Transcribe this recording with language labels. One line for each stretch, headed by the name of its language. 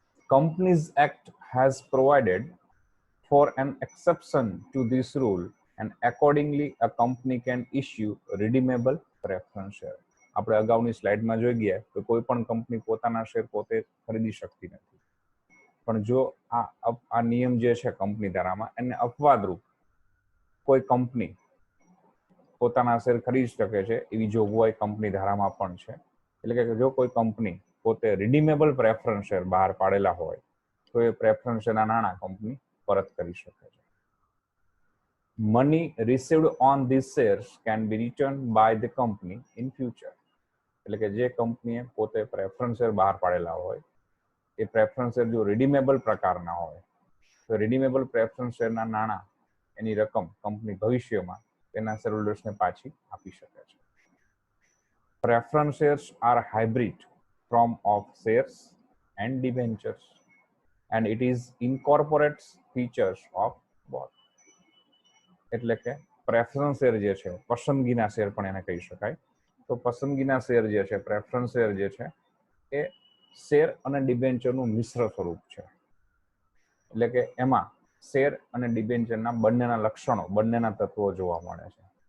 English: Companies Act has provided for an exception to this rule, and accordingly a company can issue redeemable preference share.
Gujarati: આપણે અગાઉની સ્લાઇડમાં જોઈ ગયા કે કોઈ પણ કંપની પોતાના શેર પોતે ખરીદી શકતી નથી, પણ જો આ નિયમ જે છે કંપની ધારામાં એને અપવાદરૂપ કોઈ કંપની પોતાના શેર ખરીદી શકે છે એવી જોગવાઈ કંપની ધારામાં પણ છે. એટલે કે જો કોઈ કંપની પોતે રિડીમેબલ પ્રેફરન્સ શેર બહાર પાડેલા હોય તો એ પ્રેફરન્સ શેરના નાણાં કંપની પરત કરી શકે છે.
English: Money received on these shares can be returned by the company in future.
Gujarati: એટલે કે જે કંપનીએ પોતે પ્રેફરન્સ શેર બહાર પાડેલા હોય એ પ્રેફરન્સ શેર જો રિડીમેબલ પ્રકારના હોય તો રિડીમેબલ પ્રેફરન્સ શેરના નાણાં, એની રકમ કંપની ભવિષ્યમાં તેના શેરહોલ્ડર્સને પાછી આપી શકે છે.
English: Preference shares are hybrid form of shares and debentures, and it is incorporates features of both.
Gujarati: એટલે કે પ્રેફરન્સ શેર જે છે, પસંદગીના શેર પણ એને કહી શકાય. તો પસંદગીના શેર જે છે, પ્રેફરન્સ શેર જે છે એ શેર અને ડિબેન્ચરનું મિશ્ર સ્વરૂપ છે. એટલે કે એમાં શેર અને ડિબેન્ચરના બંનેના લક્ષણો, બંનેના તત્વો જોવા મળે છે.